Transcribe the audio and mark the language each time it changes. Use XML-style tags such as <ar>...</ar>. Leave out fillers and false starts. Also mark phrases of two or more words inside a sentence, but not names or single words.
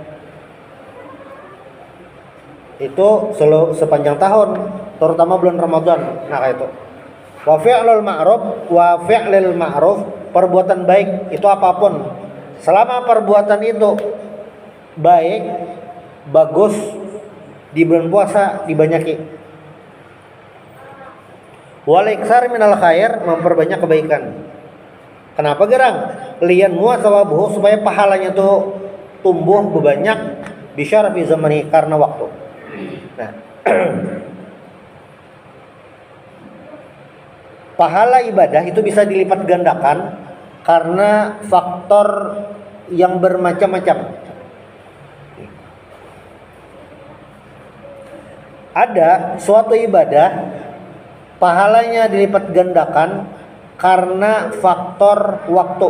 <id>Itu sepanjang tahun, terutama bulan Ramadan. Nah, kayak itu.</id> <ar>وفعل المعروف وفعل المعروف,</ar> <id>perbuatan baik itu apapun, selama perbuatan itu baik, bagus, di bulan puasa dibanyaki.</id> <ar>والإكثار من الخير, memperbanyak kebaikan.</ar> <id>Kenapa gerang?</id> <ar>لأن مثوبته,</ar> <id>supaya pahalanya tuh tumbuh berbanyak,</id> <ar>بشرف الزمان,</ar> <id>karena waktu. Nah, pahala ibadah itu bisa dilipat gandakan karena faktor yang bermacam-macam. Ada suatu ibadah pahalanya dilipat gandakan karena faktor waktu.</id>